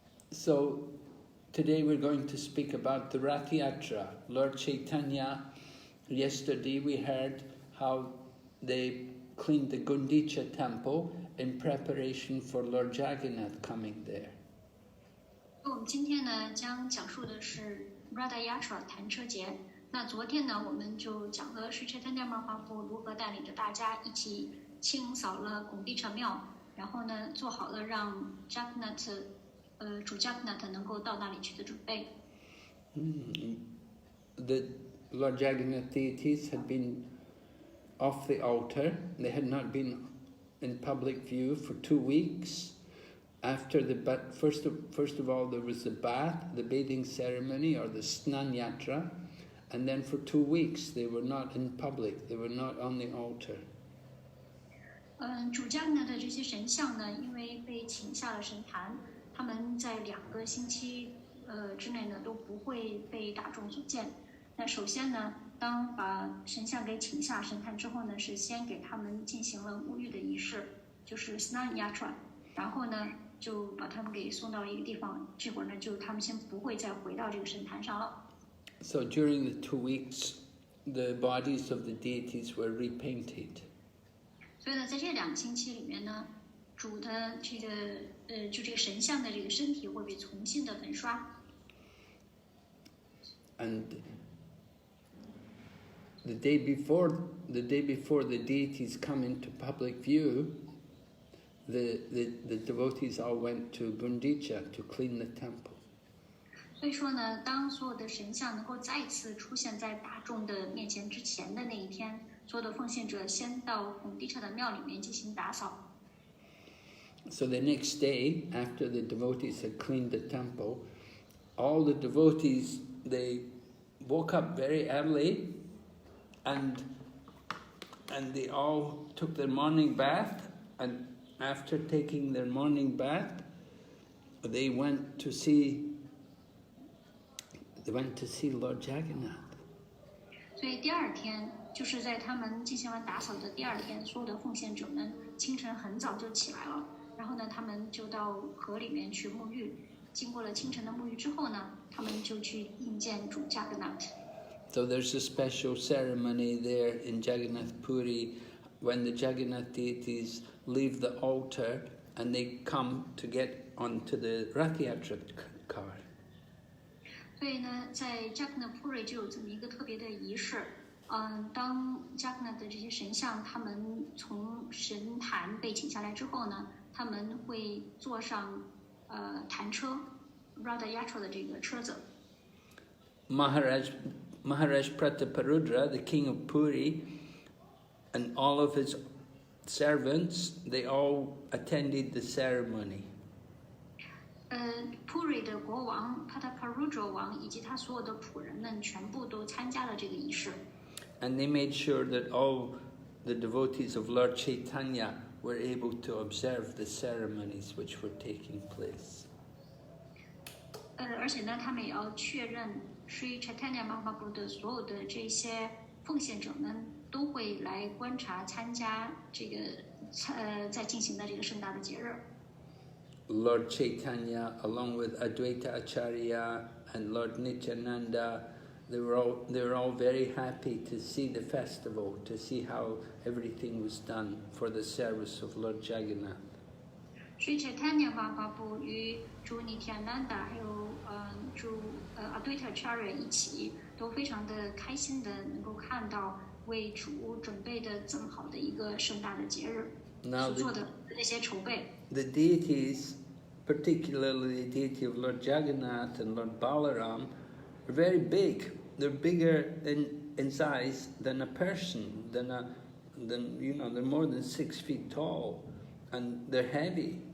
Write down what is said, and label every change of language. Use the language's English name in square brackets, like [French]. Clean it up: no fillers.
[English] So today we're going to speak about the Rath Yatra. Lord Caitanya, yesterday we heard how they cleaned the Gundicha temple in preparation for Lord Jagannath coming there. [Chinese] 我们今天呢将讲述的是 Rath Yatra 弹车节。那昨天呢我们就讲了是 Caitanya Caritamrta 如何带领着大家一起清扫了拱地城庙，然后呢做好了让 Jagannath 主 Jagannath 能够到那里去的准备。 [English] The Lord Jagannath deities had been off the altar. They had not been in public view for 2 weeks. After the first of all, there was the bath, the bathing ceremony, or the Snan Yatra, and then for 2 weeks they were not in public. They were not on the altar. [Chinese] 主 Jagannath 的这些神像呢，因为被请下了神坛，他们在2个星期之内呢都不会被大众所见。那首先呢，当把神像给请下神坛之后呢，是先给他们进行了沐浴的仪式，就是 Snan Yatra， 然后呢就把他们给送到一个地方，这会儿呢就他们先不会再回到这个神坛上了。 [English] So during the 2 weeks, the bodies of the deities were repainted. [Chinese] 所以呢，在这2个星期里面呢，主的这个就这个神像的这个身体会被重新的粉刷。 [English] And the day before the deities come into public view, the devotees all went to Gundicha to clean the temple. [Chinese] 所以说呢，当所有的神像能够再次出现在大众的面前之前的那一天，所有的奉献者先到拱地城的庙里面进行打扫。 [English] So the next day, after the devotees had cleaned the temple, all the devotees, they woke up very early and they all took their morning bath, and after taking their morning bath, they went to see Lord Jagannath. [Chinese] 所以第2天，就是在他们进行完打扫的第2天，所有的奉献者们清晨很早就起来了，然后呢，他们就到河里面去沐浴。经过了清晨的沐浴之后呢，他们就去觐见主 Jagannath。 [English] So there's a special ceremony there in Jagannath Puri when the Jagannath deities leave the altar and they come to get onto the Rath Yatra car. [Chinese] 所以呢，在 Jagannath Puri 就有这么一个特别的仪式。当 Jagannath 的这些神像他们从神坛被请下来之后呢，他们会坐上坛车 Rath Yatra 的这个车子。 [English] Maharaj Prataparudra, the king of Puri, and all of his servants, they all attended the ceremony. [Chinese] Puri 的国王 Prataparudra 王以及他所有的仆人们全部都参加了这个仪式。 [English] And they made sure that all the devotees of Lord Caitanya were able to observe the ceremonies which were taking place. [Chinese] 而且呢，他们也要确认 Sri Chaitanya Mahaprabhu 的所有的这些奉献者们都会来观察、参加这个在进行的这个盛大的节日。 [English] Lord Chaitanya, along with Advaita Acharya and Lord Nityananda, they were all very happy to see the festival, to see how everything was done for the service of Lord Jagannath. [Chinese] Sri Chaitanya Mahaprabhu 与主 Nityananda 还有主Advaita Acharya 一起，都非常的开心的能够看到为主准备的这么好的一个盛大的节日所做的那些筹备。 [English] The deities, particularly the deity of Lord Jagannath and Lord Balaram, are very big. They're bigger in size than a person, they're more than 6 feet tall, and they're heavy.